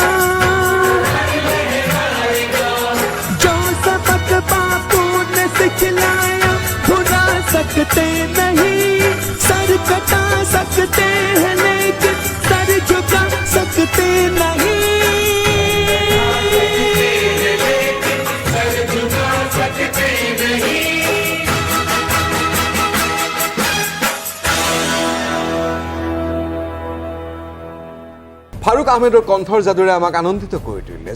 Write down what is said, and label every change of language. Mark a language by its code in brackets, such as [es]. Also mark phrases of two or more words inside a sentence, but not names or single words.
[hi] जो सबक बापू ने सिखलाया भुला सकते नहीं। सर कटा सकते हैं लेकिन सर झुका सकते नहीं। [as] ফাৰুক আহমেদৰ কণ্ঠৰ যাদুৰে আমাক আনন্দিত কৰি তুলিলে।